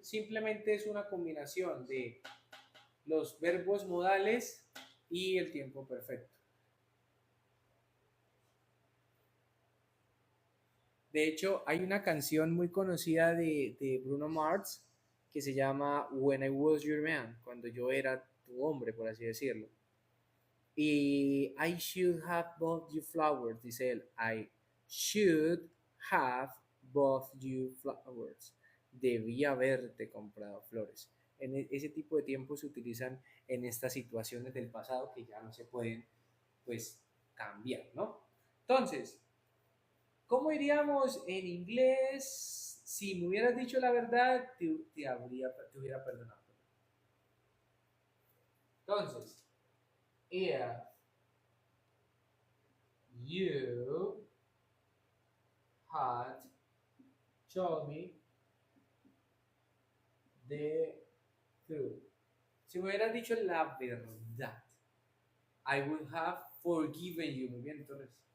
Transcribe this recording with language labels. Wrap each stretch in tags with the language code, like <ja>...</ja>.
<es>Simplemente es una combinación de los verbos modales y el tiempo perfecto. De hecho, hay una canción muy conocida de Bruno Mars que se llama When I Was Your Man, cuando yo era tu hombre, por así decirlo.</es> <en>Y I should have bought you flowers, dice él. I should have bought you flowers.</en> <es>Debí haberte comprado flores. Ese tipo de tiempos se utilizan en estas situaciones del pasado que ya no se pueden, pues, cambiar, ¿no? Entonces, ¿cómo diríamos en inglés? Si me hubieras dicho la verdad, te hubiera perdonado.</es> <en>Entonces, if you had told me the truth. Si me hubieras dicho la verdad, I would have forgiven you. Muy bien, entonces.</en>